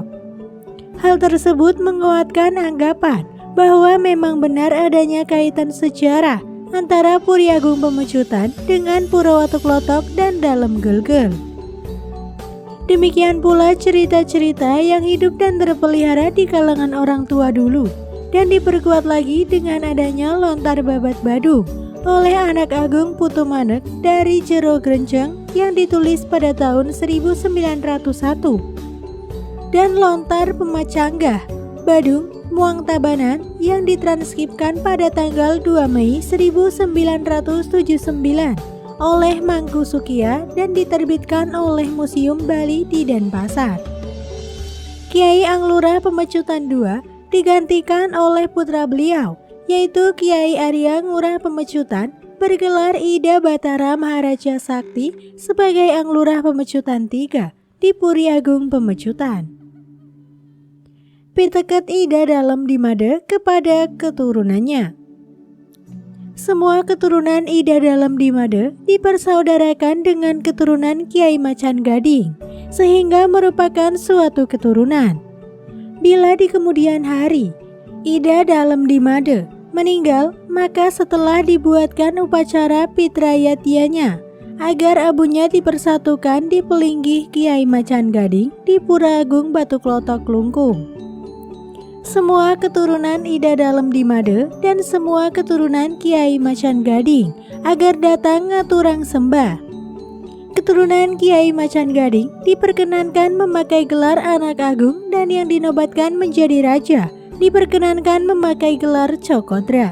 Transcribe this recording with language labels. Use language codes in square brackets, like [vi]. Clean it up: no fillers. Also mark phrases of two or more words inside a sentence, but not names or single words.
[id] Hal tersebut menguatkan anggapan bahwa memang benar adanya kaitan sejarah antara Puri Agung Pemecutan dengan Pura Watu Klotok dan Dalem Gelgel. Demikian pula cerita-cerita yang hidup dan terpelihara di kalangan orang tua dulu dan diperkuat lagi dengan adanya lontar babat Badung oleh anak Agung Putu Manek dari Jero Grenceng yang ditulis pada tahun 1901 dan lontar Pemacanggah Badung Muang Tabanan yang ditranskripkan pada tanggal 2 Mei 1979 oleh Mangku Sukia dan diterbitkan oleh Museum Bali di Denpasar. Kiai Anglura Pemecutan II digantikan oleh putra beliau yaitu Kiai Arya Ngurah Pemecutan bergelar Ida Batara Maharaja Sakti sebagai Anglura Pemecutan III di Puri Agung Pemecutan. Piteket Ida Dalem Dimade kepada keturunannya. Semua keturunan Ida Dalem Dimade dipersaudarakan dengan keturunan Kiai Macan Gading sehingga merupakan suatu keturunan. Bila di kemudian hari Ida Dalem Dimade meninggal, maka setelah dibuatkan upacara Pitrayatianya agar abunya dipersatukan di pelinggih Kiai Macan Gading di Pura Agung Batu Klotok Klungkung. Semua keturunan Ida Dalem Dimade dan semua keturunan Kiai Macan Gading agar datang [ban] ngaturang sembah. [id] Keturunan Kiai Macan Gading diperkenankan memakai gelar anak agung dan yang dinobatkan menjadi raja diperkenankan memakai gelar Cokodra.